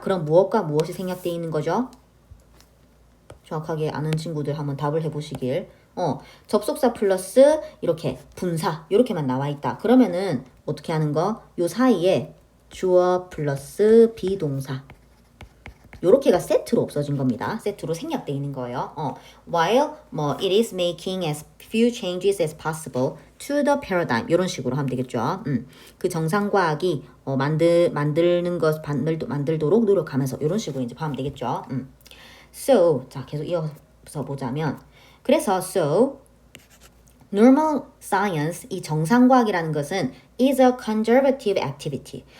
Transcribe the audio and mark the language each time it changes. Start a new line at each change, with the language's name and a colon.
Korean: 그럼 무엇과 무엇이 생략되어 있는 거죠? 정확하게 아는 친구들 한번 답을 해보시길. 접속사 플러스 이렇게 분사 이렇게만 나와있다. 그러면은 어떻게 하는 거? 요 사이에 주어 플러스 비동사 요렇게가 세트로 없어진 겁니다. 세트로 생략되어 있는 거예요.
English: While it is making as few changes as possible to the paradigm
Korean: 이런 식으로 하면 되겠죠. 그 정상과학이 만들도록 노력하면서 이런 식으로 이제 하면 되겠죠. So 자 계속 이어서 보자면 그래서 so normal science 이 정상과학이라는 것은
English: is a conservative activity.